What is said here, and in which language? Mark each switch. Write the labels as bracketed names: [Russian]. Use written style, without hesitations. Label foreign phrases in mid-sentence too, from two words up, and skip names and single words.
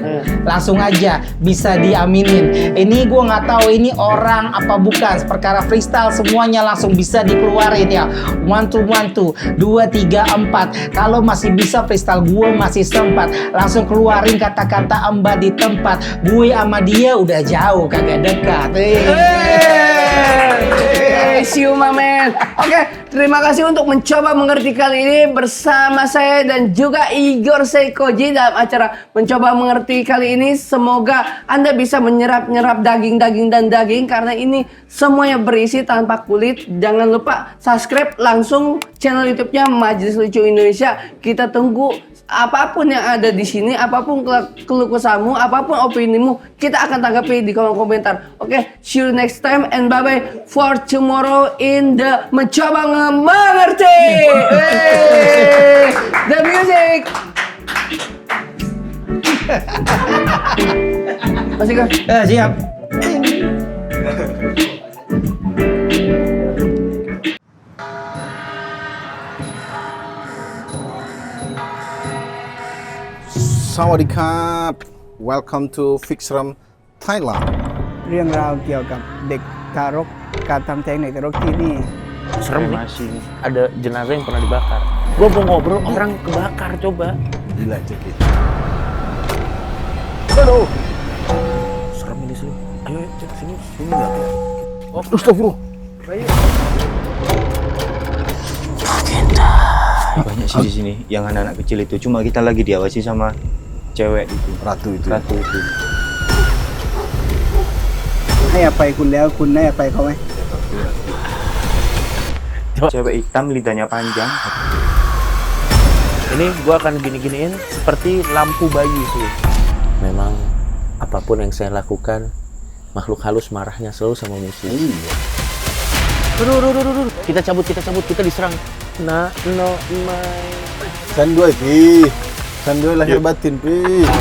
[Indonesian] Langsung aja bisa diaminin. Ini gua nggak tahu ini orang apa bukan. Perkara freestyle semuanya langsung bisa dikeluarin ya. 1 2 1 2 3 4. Kalau masih bisa freestyle gua masih sempat. Langsung keluarin kata-kata amba di tempat. Gue sama dia udah jauh kagak dekat. [English] See you my man. [Indonesian] Oke, terima kasih untuk mencoba mengerti kali ini bersama saya dan juga Igor Seikoji dalam acara mencoba mengerti kali ini. Semoga Anda bisa menyerap daging karena ini semuanya berisi tanpa kulit. Jangan lupa subscribe langsung channel YouTube-nya Majelis Lucu Indonesia. Kita tunggu apapun yang ada di sini, apapun keluh kesahmu, apapun opinimu, kita akan tanggapi di kolom komentar. Oke, [English] see you next time and bye bye for tomorrow in the [Indonesian] mencoba mengerti. [English] The music. [Indonesian] Masih kan? Siap. Sawadikap. [English] Welcome to Fixram Thailand. [Thai] เรื่องราวเกี่ยวกับเด็กทารกการทำแท้งเด็กทารกที่นี่ [Indonesian] Serem nih. Masih ada jenazah yang pernah dibakar. Gua mau ngobrol orang kebakar coba. Gila cek itu. Aduh. Serem ini sih. Ayo cek sini enggak tuh. Oh, astagfirullah. Banyak sih di sini yang anak-anak kecil itu, cuma kita lagi diawasi sama cewek itu. Ratu itu. Ratu itu. [Thai] ให้อภัยคุณแล้วคุณให้อภัยเขาไหม [Indonesian] Cewek hitam lidahnya panjang. Ini gua akan gini-giniin seperti lampu bayi sih. Memang apapun yang saya lakukan, makhluk halus marahnya selalu sama musuh. Iya. Aduh. Kita cabut, kita diserang. [English] No, my. Sanduai pi. Sanduai lahir batin pi.